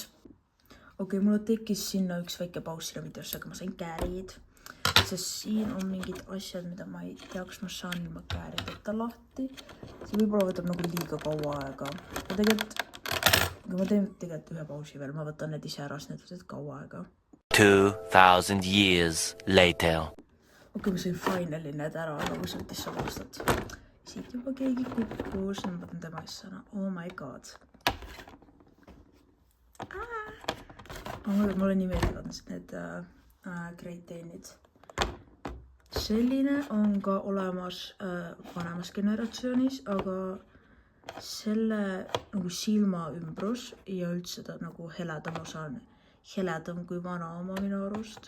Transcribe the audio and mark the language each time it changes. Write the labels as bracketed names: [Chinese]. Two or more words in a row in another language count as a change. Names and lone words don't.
[Estonian] Okei, mulle tekkis sinna üks väike paus sinna videosse, aga ma sain käärid. Sest siin on mingid asjad, mida ma ei tea, kas ma saan ilma käärideta lahti. See võib-olla võtab nagu liiga kaua aega. Ja tegelikult, kui ma teen ühe pausi veel, ma võtan need ise ära, sest need võtavad kaua aega. [English] 2000 years later. [Estonian] Okei, ma sain finally need ära, aga ma suutis 100 aastat. Siit juba keegi kukkus, ma võtan tema asjana. [English] Oh my god. [Estonian] Mulle nii meeldivad need Great Dane'id. Selline on ka olemas vanemas generatsioonis, aga selle nagu silma ümbrus ja üldse ta nagu heledam osa on heledam kui vana oma minu arust.